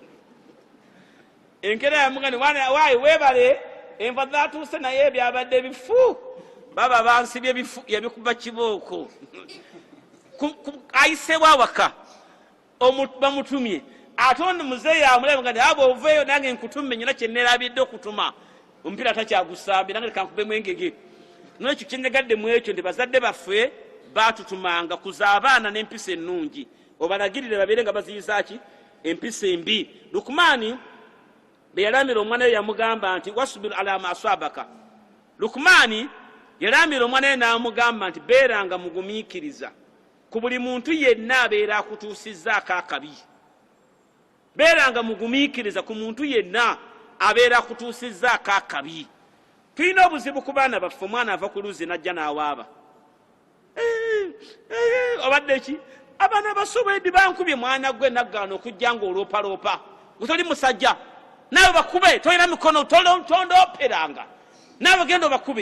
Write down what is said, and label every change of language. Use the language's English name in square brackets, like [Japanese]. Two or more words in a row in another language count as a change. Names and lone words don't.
[Ganda] Enkera yamuganda waayi weebale enva zaatuuse naye byabadde bifu baba bansibye ebifu yabikuba kibooko ayiseewo awaka bamutumye ate ono muzeeyi amulaba nga aba oveeyo nange nkutume nyina kyenneerabidde okutuma omupiira takyagusambye nange kankubemu engege. Nekyo kyenyagadde mu ekyo nti bazadde baffe baatutumanga kuza abaana n'empisa ennungi obalagirire babeere nga baziyizaaki empisa embi. Lukumani be yalamira omwana we yamugamba nti [Arabic] واصبر على ما أصابك. [Ganda] Lukumani yalamira omwana we n'amugamba nti beeranga mugumiikiriza ku buli muntu yenna abeera akutuusizzaako akabi. Beeranga mugumiikiriza ku muntu yenna abeera akutuusizzaako akabi. Tulina obuzibu ku baana baffe, omwana ava ku luzzi n'ajja n'awaaba obadde ki abaana basobedde bankubye mwana gwe naggaana okujja ng'oloopaloopa toli musajja naawe bakube tolina mikono tondooperanga naawe genda obakube.